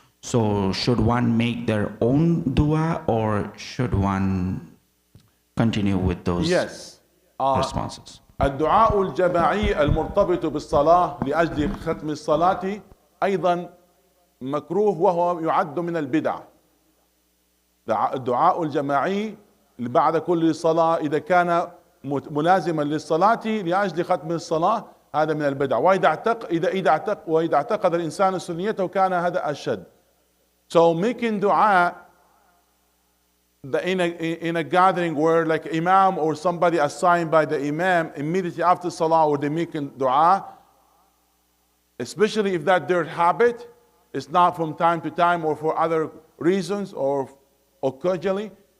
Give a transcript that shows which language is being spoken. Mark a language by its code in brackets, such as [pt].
[en] So should one make their own dua, or should one continue with those responses? [ar] الدعاء الجماعي المرتبط بالصلاة لأجل ختم الصلاة أيضا مكروه وهو يعد من البدع. الدعاء الجماعي بعد كل صلاة إذا كان ملازما للصلاة لأجل ختم الصلاة هذا من البدع. وإذا اعتقد الإنسان سنيته كان هذا أشد. [en] So making dua in a gathering where like imam or somebody assigned by the imam immediately after salah, or they making dua, especially if that their habit, it's not from time to time or for other reasons or occasionally.